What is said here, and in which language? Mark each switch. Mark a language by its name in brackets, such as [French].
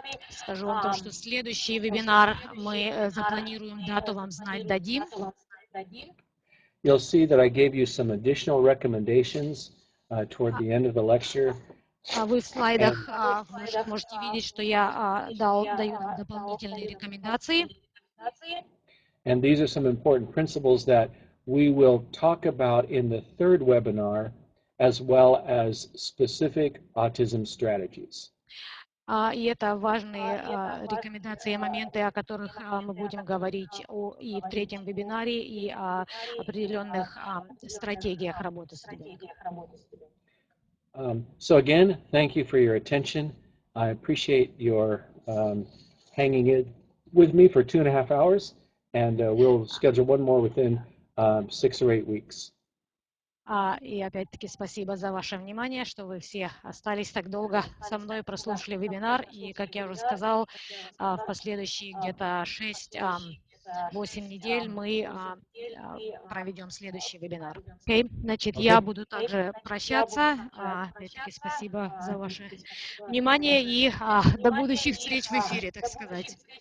[Russian] Скажу вам то, что следующий вебинар мы запланируем, дату вам знать дадим. [English] You'll see that I gave you some additional recommendations toward the end of the lecture. [Russian] Вы в слайдах можете видеть, что я даю нам дополнительные рекомендации. [English] And these are some important principles that we will talk about in the third webinar, as well as specific autism strategies. [Russian] И это важные рекомендации и моменты, о которых мы будем говорить и в третьем вебинаре, и о определенных стратегиях работы с ребенком. [English] So again, thank you for your attention. I appreciate your hanging in with me for 2.5 hours, and we'll schedule one more within 6 or 8 weeks. [Russian] И опять-таки спасибо за ваше внимание, что вы все остались так долго со мной, прослушали вебинар. И, как я уже сказал, в последующие где-то 6-8 недель мы проведем следующий вебинар. [English] Okay? [Russian] Значит, я буду также прощаться. Опять-таки спасибо за ваше внимание и до будущих встреч в эфире, так сказать.